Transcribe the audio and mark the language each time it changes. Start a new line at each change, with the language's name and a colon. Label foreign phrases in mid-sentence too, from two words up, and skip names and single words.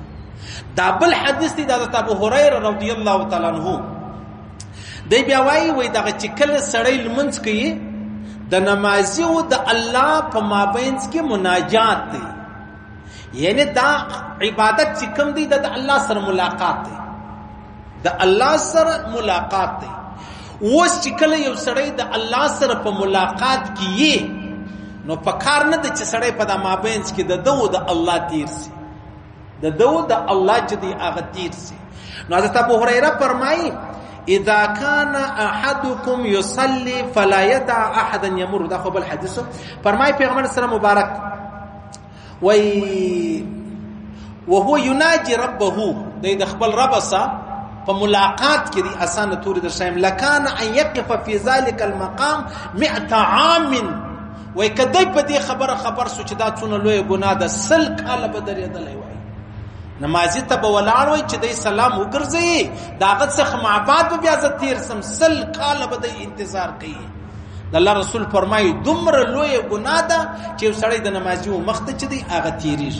Pashto: دا بل حدیث دی د حضرت ابو هريره
Arabic: رضی الله تعالی عنه،
Pashto: دی بیا وای دغه چې کله سړی لمونځ کوي د نمازي او د الله په مابین کې مناجات دی، یعنی دا عبادت چې کوم دی د الله سره ملاقات دی، د الله سره ملاقات دی. اوس چې کله یو سړی د الله سره په ملاقات کې نو په کار نه ده چې سړی په د مابین کې د دو د الله تیر سي، د دو د الله چې دی هغه تیر سي. نو حضرت ابو هريره فرمایي
Arabic: اذا كان احدكم يصلي فلا يدع احدا يمر.
Pashto: دا خو بل حدیث فرمایي پیغمبر سره مبارک وای
Arabic: وهو يناجي ربه،
Pashto: د خپل رب سره په ملاقات کې دی اسانه توري در شایم
Arabic: لکان ان يقف في ذلك المقام 100 عام.
Pashto: وای کدی په دې خبر سو چې دا څونه لوی ګناه ده، 100 کاله به درېدلی وای. نمازي ته به ولاړ وای چې دی سلام وګرځي داغه څخه معباد به بیا ز تیر سم، 100 کاله به دی انتظار کوي. د الله رسول فرمایي دومره لوی ګناه ده چې سړی د نمازي او مخته چې دی هغه تیریږي.